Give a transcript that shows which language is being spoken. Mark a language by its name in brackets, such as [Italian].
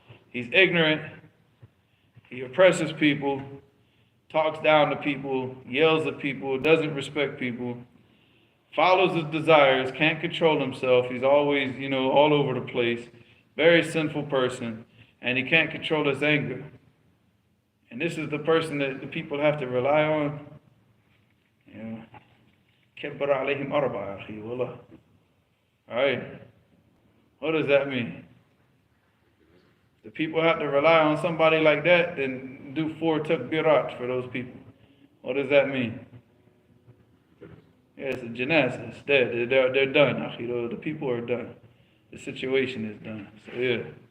[English] He's ignorant, he oppresses people, talks down to people, yells at people, doesn't respect people, follows his desires, can't control himself, he's always, you know, all over the place, very sinful person, and he can't control his anger. And this is the person that the people have to rely on. [Arabic] You know, كبر عليهم أربعة أخي والله. [English] All right. What does that mean? The people have to rely on somebody like that, then do 4 takbirat for those people. What does that mean? Yeah, it's a janazah. It's dead. They're done, akhi. The people are done. The situation is done. So yeah.